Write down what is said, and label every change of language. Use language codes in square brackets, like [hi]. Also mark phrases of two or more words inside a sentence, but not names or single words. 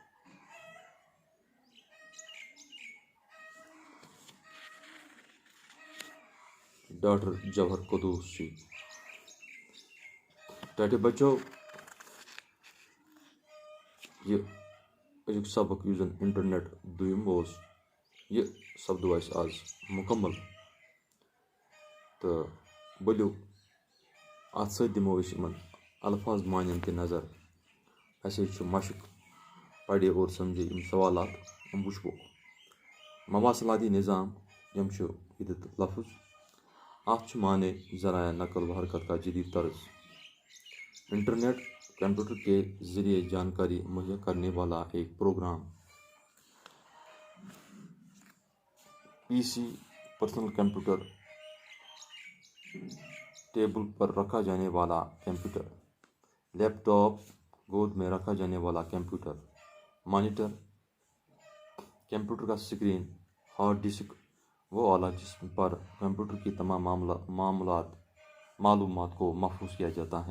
[ur] ڈاکٹر جوہر قدوسی۔ [ks] ٹاٹو بچو یہ ایک سبق یُس زن انٹرنیٹ دویم یہ سپدو اَسہِ آز مکمل تو بٔلِو اتھ سۭتۍ دِمو أسۍ یِمن الفاظ مانن تہِ نظر۔ اَسے چھُ مشق پڑھے اور سمجھے یِم سوالات وٕچھو۔ [ur] مواصلاتی نظام [ks] یِم چھُ ییٚتیُک لفظ اتھ چھُ معنی [ur] ذرائع نقل و حرکت کا جدید طرز۔ انٹرنیٹ کمپیوٹر کے ذریعے جانکاری مہیا کرنے والا ایک پروگرام۔ پی سی پرسنل کمپیوٹر، ٹیبل پر رکھا جانے والا کمپیوٹر، لیپ ٹاپ گود میں رکھا جانے والا کمپیوٹر، مانیٹر، کمپیوٹر کا اسکرین، ہارڈ ڈسک وہ آلہ جس پر کمپیوٹر کی تمام معلومات کو محفوظ کیا جاتا ہے۔